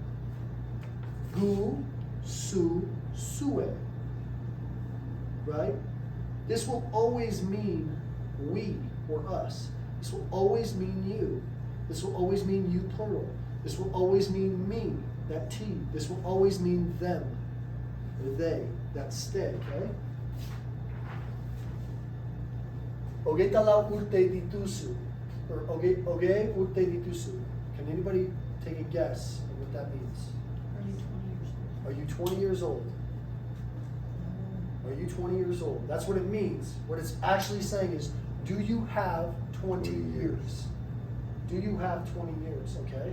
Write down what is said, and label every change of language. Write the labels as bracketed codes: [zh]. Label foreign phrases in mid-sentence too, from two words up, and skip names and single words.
[eu] Gu su sue, right? [en] This will always mean we or us. This will always mean you. This will always mean you plural. This will always mean me, that T. This will always mean them or they, that stay, okay? [eu] Ogeta lau urte ditusu, or oge urte ditusu. [en] Can anybody take a guess of what that means? Are you 20 years old? Are you 20 years old? Are you 20 years old? That's what it means. What it's actually saying is, do you have 20 years? Do you have 20 years, okay?